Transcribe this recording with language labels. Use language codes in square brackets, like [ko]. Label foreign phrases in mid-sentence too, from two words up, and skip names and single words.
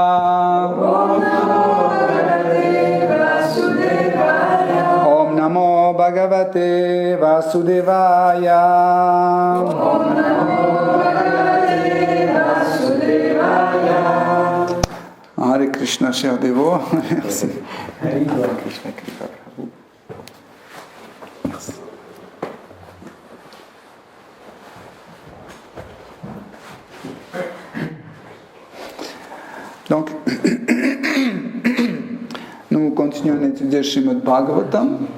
[sa] ॐ नमो भगवते वासुदेवाय. [fr] Hare Krishna, cher dévot. Merci. Hare Krishna, Kripa Prabhu. Merci. Donc, nous continuons à étudier Srimad Bhagavatam.